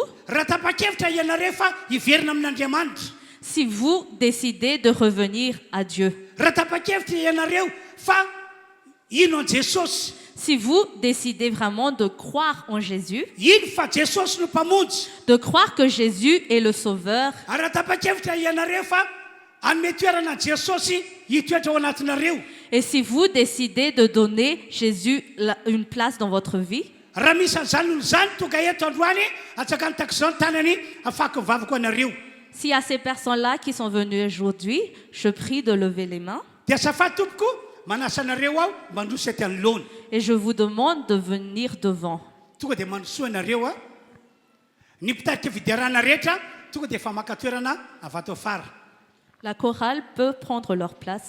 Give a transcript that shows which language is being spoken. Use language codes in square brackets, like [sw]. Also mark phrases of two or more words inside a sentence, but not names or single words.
[mg] raha tapa-kevitra ianareo fa hiverina amin'andriamanitra [fr] Si vous décidez de revenir à Dieu. [mg] raha tapa-kevitra ianareo fa ino an jesosy [fr] Si vous décidez vraiment de croire en Jésus, [mg] ino fa jesosy no mpamonjy [fr] de croire que Jésus est le Sauveur, [mg] ary raha tapa-kevitra ianareo fa anome toerana jesosy hitoetra ao anatinareo [fr] et si vous décidez de donner Jésus une place dans votre vie, [mg] raha misy an'izany olo zany tonga eto androany atsaka nytako izao ny tanany afaka mivavaka anareo [fr] s'il y a ces personnes-là qui sont venues aujourd'hui, je prie de lever les mains [mg] dia azafady tompoko manasa anareo aho mandroso ety anoloana [fr] et je vous demande de venir devant. [mg] tonga dia mandrosoa anareo a ny mpitarika fidiarana rehetra tonga dia efa maka toerana avato afara [fr] La chorale peut prendre leur place.